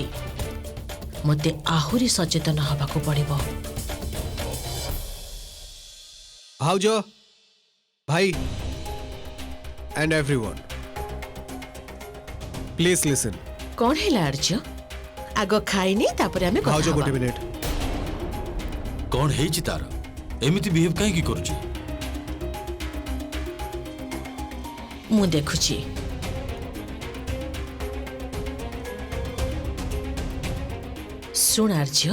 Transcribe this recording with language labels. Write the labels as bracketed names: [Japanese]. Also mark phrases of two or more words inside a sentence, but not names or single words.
[Odia] ମୋତେ ଆହୁରି ସଚେତନ ହେବାକୁ ପଡ଼ିବ। ଭାଉଜ, ଭାଇ [English] and everyone, please listen. [Odia] କ'ଣ ହେଲା ଆର୍ଯ୍ୟ? ଆଗ ଖାଇନି ତାପରେ ଆମେ କଥା ଭାଉଜ ହେବା। ଗୋଟେ ମିନିଟ୍। କ'ଣ ହେଇଛି ତାର? ଏମିତି ବିହେଭ୍ କାହିଁକି କରୁଛି? ମୁଁ ଦେଖୁଛି। ଶୁଣ ଆର୍ଯ୍ୟ,